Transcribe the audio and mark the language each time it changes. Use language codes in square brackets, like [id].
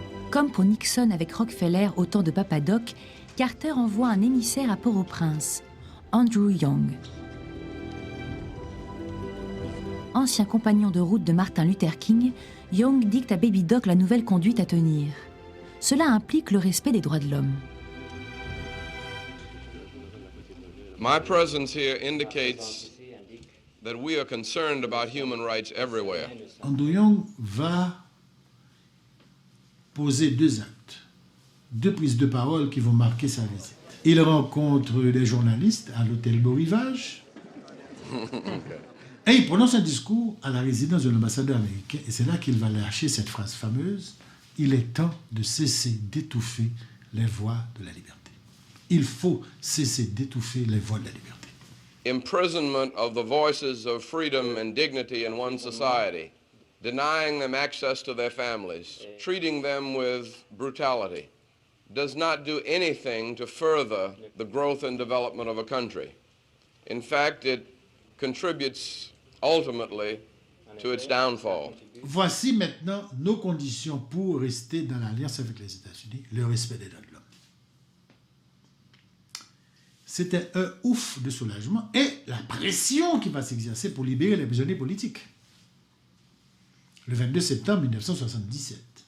[fr] Comme pour Nixon avec Rockefeller au temps de Papadoc, Carter envoie un émissaire à Port-au-Prince, Andrew Young. Ancien compagnon de route de Martin Luther King, Young dicte à Baby Doc la nouvelle conduite à tenir. Cela implique le respect des droits de l'homme. [en] My presence here indicates that we are concerned about human rights everywhere. [fr] Andrew Young va poser 2 actes, 2 prises de parole qui vont marquer sa visite. Il rencontre des journalistes à l'hôtel Beau Rivage et il prononce un discours à la résidence de l'ambassadeur américain et c'est là qu'il va lâcher cette phrase fameuse. il est temps de cesser d'étouffer les voix de la liberté. Il faut cesser d'étouffer les voix de la liberté. [en] Imprisonment of the voices of freedom and dignity in one society, denying them access to their families, treating them with brutality, does not do anything to further the growth and development of a country. In fact, it contributes ultimately to its downfall. [fr] Voici maintenant nos conditions pour rester dans l'alliance avec les États-Unis, le respect des droits de l'homme. C'était un ouf de soulagement et la pression qui va s'exercer pour libérer les prisonniers politiques. Le 22 septembre 1977.